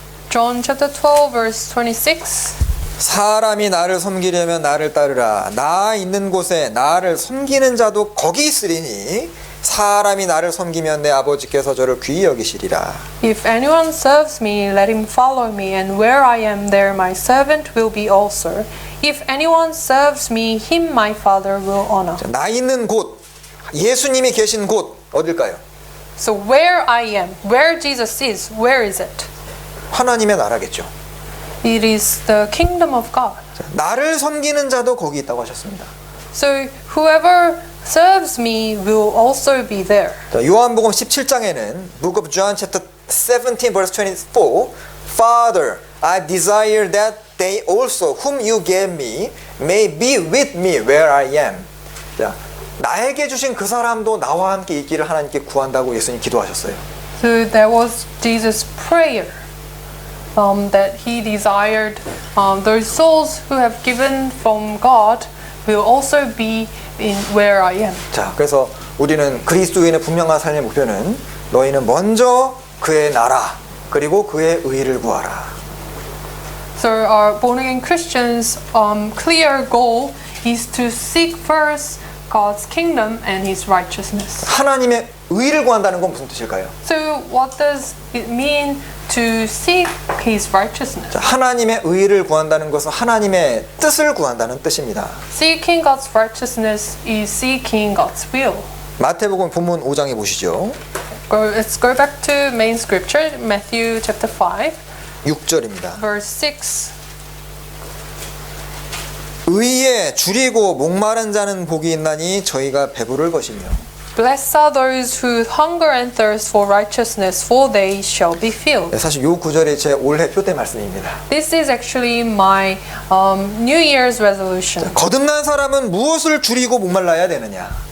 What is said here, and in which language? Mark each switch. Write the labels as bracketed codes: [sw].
[en] John chapter 12 verse 26. [ko] 사람이 나를 섬기려면 나를 따르라. 나 있는 곳에 나를 섬기는 자도 거기 있으리니 사람이 나를 섬기면 내 아버지께서 저를 귀히 여기시리라. [en] If anyone serves me, let him follow me, and where I am, there my servant will be also. If anyone serves me, him my Father will honor. [ko] 나 있는 곳, 예수님이 계신 곳 어딜까요? [en] So where I am, where Jesus is, where is it? [ko] 하나님의 나라겠죠. [en] It is the kingdom of God. [ko] 나를 섬기는 자도 거기 있다고 하셨습니다. [en] So whoever serves me will also be there. [ko] 자, 요한복음 17장에는 [en] Book of John chapter 17 verse 24 Father, I desire that they also whom you gave me may be with me where I am. [ko] 자, 나에게 주신 그 사람도 나와 함께 있기를 하나님께 구한다고 예수님 기도하셨어요. [en] So that was Jesus' prayer. That he desired those souls who have given from God will also be in where I am. [ko] 자, 그래서 우리는 그리스도인의 분명한 삶의 목표는 너희는 먼저 그의 나라 그리고 그의 의를 구하라. [en] So our born-again Christians' clear goal is to seek first God's kingdom and His righteousness. [ko] 하나님의 의를 구한다는 건 무슨 뜻일까요? [en] So what does it mean to seek His righteousness? [ko] 자, 하나님의 의를 구한다는 것은 하나님의 뜻을 구한다는 뜻입니다. [en] Seeking God's righteousness is seeking God's will. [ko] 마태복음 본문 5장에 보시죠. [en] Let's go back to main scripture, Matthew chapter 5, [ko] 6절입니다. [en] verse 6. [ko] 의에 줄이고 목마른 자는 복이 있나니 저희가 배부를 것이며. [en] Blessed are those who hunger and thirst for righteousness, for they shall be filled. [ko] 네, 사실 이 구절이 제 올해 표대 말씀입니다. [en] This is actually my New Year's resolution. [ko] 거듭난 사람은 무엇을 줄이고 목말라야 되느냐?